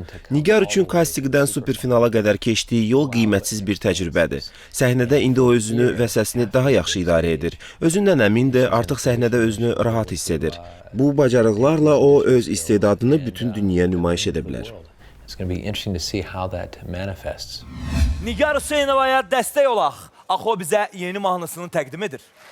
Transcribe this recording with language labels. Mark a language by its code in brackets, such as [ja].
[az] Nigar üçün kastinqdən superfinala qədər keçdiyi yol qiymətsiz bir təcrübədir. Səhnədə indi o özünü və səsini daha yaxşı idarə edir. Özündən əmindir, artıq səhnədə özünü rahat hiss edir. Bu bacarıqlarla o öz istedadını bütün dünyaya nümayiş edə bilər. [en] It's going to be interesting to see how that manifests. [az] Nigar Hüseynovaya dəstək olaq. Axı o bizə yeni mahnısını təqdim edir.